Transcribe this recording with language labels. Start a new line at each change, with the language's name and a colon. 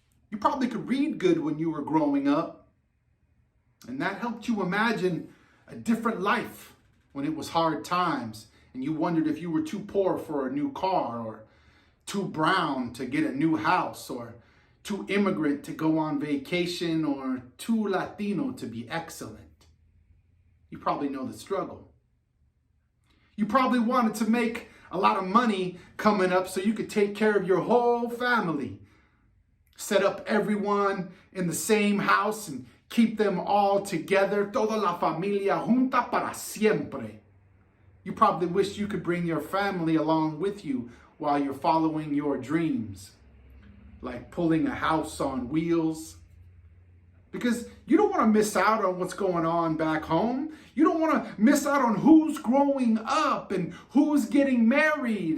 English: You probably could read good when you were growing up, and that helped you imagine a different life when it was hard times and you wondered if you were too poor for a new car, or too brown to get a new house, or too immigrant to go on vacation, or too Latino to be excellent. You probably know the struggle. You probably wanted to make a lot of money coming up so you could take care of your whole family. Set up everyone in the same house and keep them all together.
Spanish: Toda la familia junta para siempre.
English: You probably wish you could bring your family along with you while you're following your dreams. like pulling a house on wheels. Because you don't want to miss out on what's going on back home. You don't want to miss out on who's growing up and who's getting married.